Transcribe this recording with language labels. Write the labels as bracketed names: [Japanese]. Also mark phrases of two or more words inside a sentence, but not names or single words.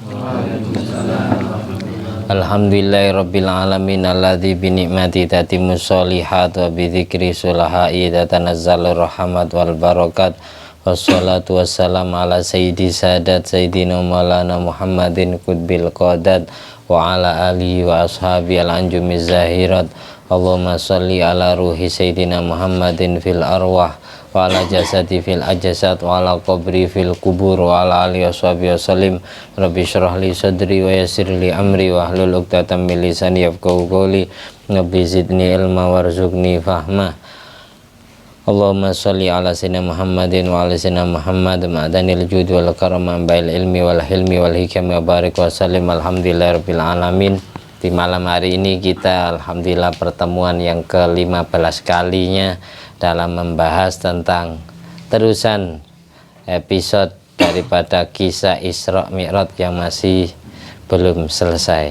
[Arabic] الحمد لله الذي بنعمته تتم الصالحات وبذكر الصلحاء تتنزل الرحمات والبركات. والصلاة والسلام على سيد السادات سيدنا مولانا محمد قطب القادات وعلى آله وأصحابه الأنجم الزاهرات. اللهم صل على روح سيدنا محمد في الأرواح وعلى جسده في الأجساد وعلى قبره في القبور وعلى آله وصحبه وسلم. رب اشرح لي صدري ويسر لي أمري واحلل عقدة من لساني يفقهوا قولي. رب زدني علما وارزقني فهما. اللهم صل على سيدنا محمد وعلى سيدنا محمد معدن الجود والكرم وأهل العلم والحلم والحكم وبارك وسلم. الحمد لله رب العالمين. [Indonesian] Di malam hari ini kita alhamdulillah pertemuan yang ke-15 kalinya dalam membahas tentang terusan episode daripada kisah Isra Mi'raj yang masih belum selesai.